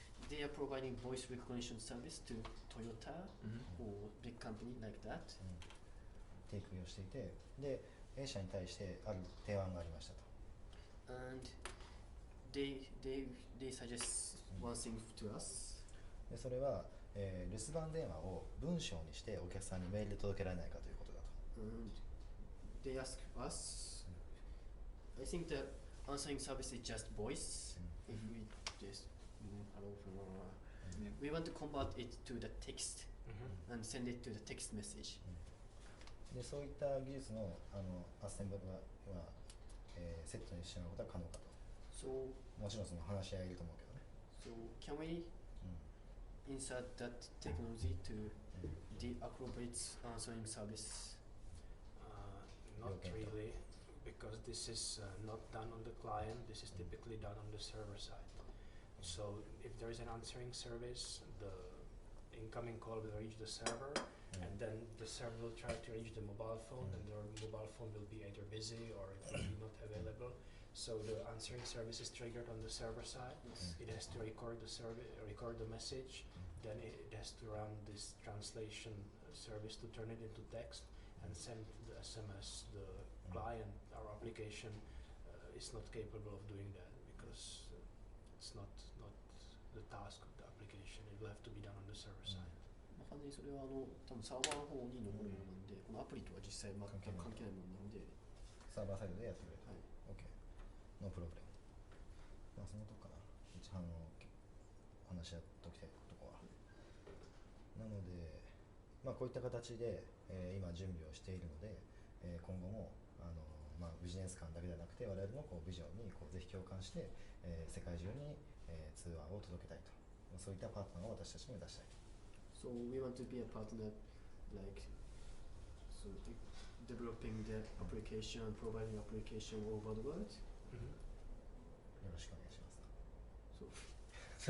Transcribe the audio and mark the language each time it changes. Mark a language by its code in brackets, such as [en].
[en] They are providing voice recognition service to Toyota or big company like that. [ja] 提供していて、で A 社に対してある提案がありましたと。 [en] And they suggest one thing to us. [ja] でそれは、留守番電話を文章にしてお客さんにメールで届けられないかということだと。 [en] And they ask us. I think the answering service is just voice. If we just hello, we want to convert it to the text and send it to the text message. [ja] でそういった技術のアッセンブルは、セットにしてもらうことは可能かと。 [en] So [ja] もちろんその話し合いいると思うけどね。 [en] So can we insert that technology to the acrobits answering service? Not Okay. really, because this is not done on the client. This is typically done on the server side. So if there is an answering service, the incoming call will reach the server, and then the server will try to reach the mobile phone, and the mobile phone will be either busy or it will be not available. So the answering service is triggered on the server side. Yes. It has to record the message, then it has to run this translation service to turn it into text and send the SMS. The client, our application, is not capable of doing that because it's not the task of the application. It will have to be done on the server side. [ja] 完全にそれは多分サーバーの方に残るものなんで、このアプリとは実際全く関係ないものなので、サーバーサイドでやってくれる。はい。 OK。 ノープロブレム。まあそのとこかな。一応話し合っときたいとこは。なので、まあこういった形で、今準備をしているので、今後もまあビジネス間だけではなくて我々のこうビジョンにこうぜひ共感して、世界中に、通話を届けたいと。そういったパートナーを私たちも目指したいと。 [en] So we want to be a partner, like, so developing the application, providing application all over the world. [ja] よろしくお願いします。